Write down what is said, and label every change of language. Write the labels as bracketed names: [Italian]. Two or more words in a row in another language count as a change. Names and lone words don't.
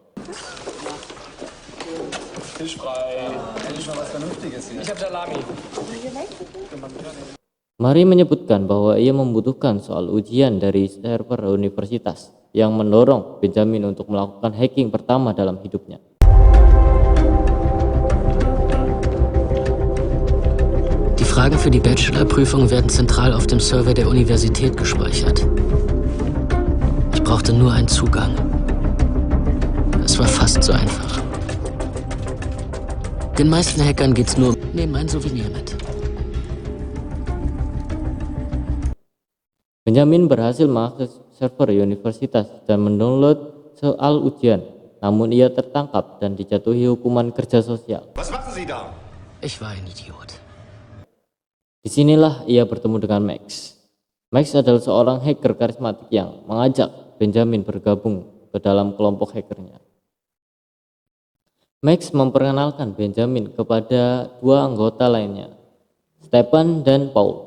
[Indonesian] Mari menyebutkan bahwa ia membutuhkan soal ujian dari server universitas yang mendorong Benjamin untuk melakukan hacking pertama dalam hidupnya. [German] Die Fragen für die Bachelorprüfung werden zentral auf dem Server der Universität gespeichert. Ich brauchte nur einen Zugang. Es war fast so einfach. Den meisten Hackern geht's nur, nehmen ein Souvenir mit. [Indonesian] Benjamin berhasil mengakses server universitas dan mendownload soal ujian, namun ia tertangkap dan dijatuhi hukuman kerja sosial. [German] Was machen Sie da? Ich war ein Idiot. [Indonesian] Disinilah ia bertemu dengan Max. Max adalah seorang hacker karismatik yang mengajak Benjamin bergabung ke dalam kelompok hackernya. Max memperkenalkan Benjamin kepada dua anggota lainnya, Stephen dan Paul.